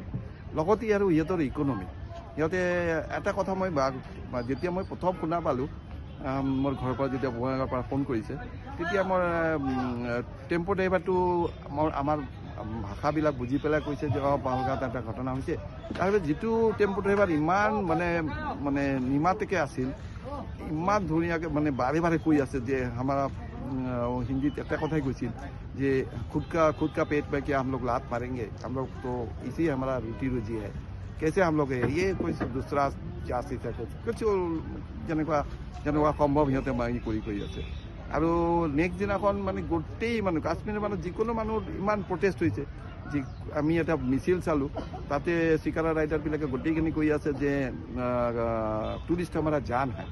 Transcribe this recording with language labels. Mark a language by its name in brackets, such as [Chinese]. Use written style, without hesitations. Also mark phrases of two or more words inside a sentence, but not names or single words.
[Assamese] লগতে আৰু সিহঁতৰ ইকনমি, সিহঁতে এটা কথা যেতিয়া মই প্ৰথম শুনা পালোঁ, মোৰ ঘৰৰ পৰা যেতিয়া বঙাইগাঁৱৰ পৰা ফোন কৰিছে, তেতিয়া মোৰ টেম্পো ড্ৰাইভাৰটো আমাৰ ভাষাবিলাক বুজি পেলাই কৈছে যে পেহেলগাঁৱত এটা ঘটনা হৈছে। তাৰপিছত যিটো টেম্পো ড্ৰাইভাৰ ইমান মানে নিমাতেকৈ আছিল, ইমান ধুনীয়াকৈ মানে বাৰে কৈ আছে যে আমাৰ হিন্দীত এটা কথাই কৈছিল যে [Hindi] खुद का पेट में क्या हम लोग लात मारेंगे, हम लोग तो इसी हमारा रोटी रोजी है, कैसे हम लोग ये कोई दूसरा जाति है कुछ [Assamese] যেনেকুৱা সম্ভৱ সিহঁতে কৰি আছে। আৰু নেক্সট দিনাখন মানে গোটেই মানুহ, কাশ্মীৰৰ মানুহ, যিকোনো মানুহৰ ইমান প্ৰটেষ্ট হৈছে। যি আমি এটা মিছিল চালোঁ তাতে চিকাৰা ৰাইডাৰবিলাকে গোটেইখিনি কৈ আছে যে টুৰিষ্ট আমাৰ জান হয়।